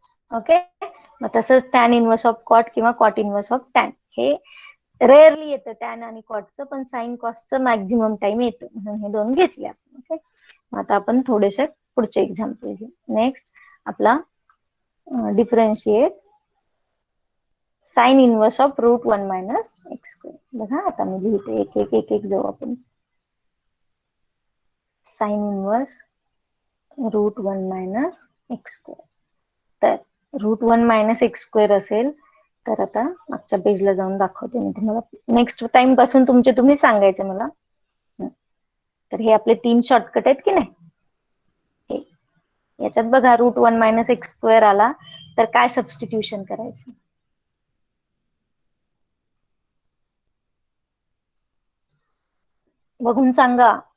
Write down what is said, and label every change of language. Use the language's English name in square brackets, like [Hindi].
[Marathi] Okay. मग तसंच tan inverse of cot किंवा कॉट इनवर्स ऑफ टॅन हे रेअरली येतं टॅन आणि कॉटचं, पण साइन कॉसचं मॅक्झिमम टाइम येतं, म्हणून हे 2 घेतले आपण. ओके. आता आपण थोडेसे पुढचे एक्झाम्पल घेऊ. [English] Next आपला differentiate sine inverse of √1 minus x square. [Marathi] बघा आता मी लिहिते एक जाऊ आपण. [English] Sine inverse √1 minus x square. [Marathi] तर √1 मायनस एक्स स्क्वेअर असेल तर आता मागच्या पेजला जाऊन दाखवते मी तुम्हाला. नेक्स्ट टाइम पासून तुम्ही सांगायचं मला. तर हे आपले 3 शॉर्टकट आहेत की नाही. याच्यात बघा √1 मायनस एक्स स्क्वेअर आला तर काय सबस्टिट्यूशन करायचं बघून सांगा.